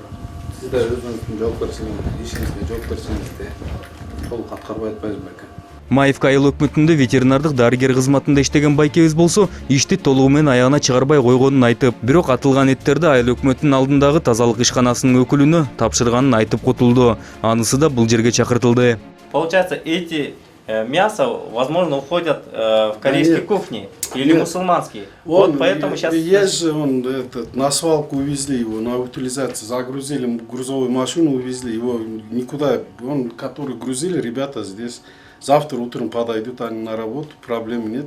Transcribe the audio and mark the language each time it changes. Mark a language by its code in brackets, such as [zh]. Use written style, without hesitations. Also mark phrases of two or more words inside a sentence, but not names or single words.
[ky] Сиздер өзүңүздүн жоопкерчилигиңизди, ишиңизге жоопкерчилигиңизди толук аткарбай атпайсызбы эке? Маевка айыл өкмөтүндө ветеринардык дарыгер кызматында иштеген байкебиз болсо, ишти толугу менен аягына чыгарбай койгонун айтып, бирок атылган эттерди айыл өкмөтүнүн алдындагы тазалык ишканасынын өкүлүнө тапшырганын айтып кутулду. Анысы да бул жерге чакыртылды. [ru] Получается, эти мясо, возможно, уходят в корейские кухни или мусульманские. Вот поэтому сейчас... Есть же он на свалку увезли его, на утилизацию, загрузили грузовую машину, увезли его никуда. Он, который грузили, ребята здесь. Завтра утром подойдут они на работу, проблем нет.